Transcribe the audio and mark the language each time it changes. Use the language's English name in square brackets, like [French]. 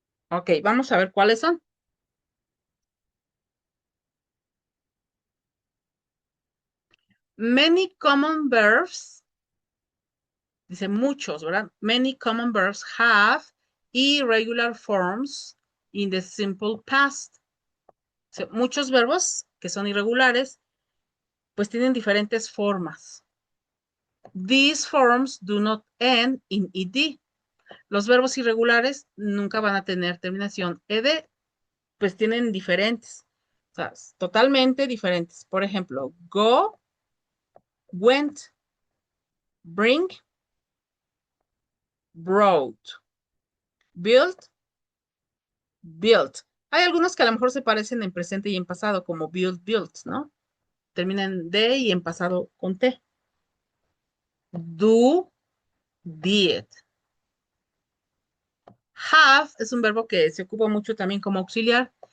[Spanish] Ok, vamos a ver cuáles son. [English] Many common verbs, [Spanish] dice muchos, ¿verdad? [English] Many common verbs have irregular forms in the simple past. [Spanish] O sea, muchos verbos que son irregulares, pues tienen diferentes formas. [English] These forms do not end in ed. [Spanish] Los verbos irregulares nunca van a tener terminación ed, pues tienen diferentes, o sea, totalmente diferentes. Por ejemplo, go, went, bring, brought, build, built. Hay algunos que a lo mejor se parecen en presente y en pasado, como build, built, ¿no? Terminan en D y en pasado con T. Do, did. Have es un verbo que se ocupa mucho también como auxiliar.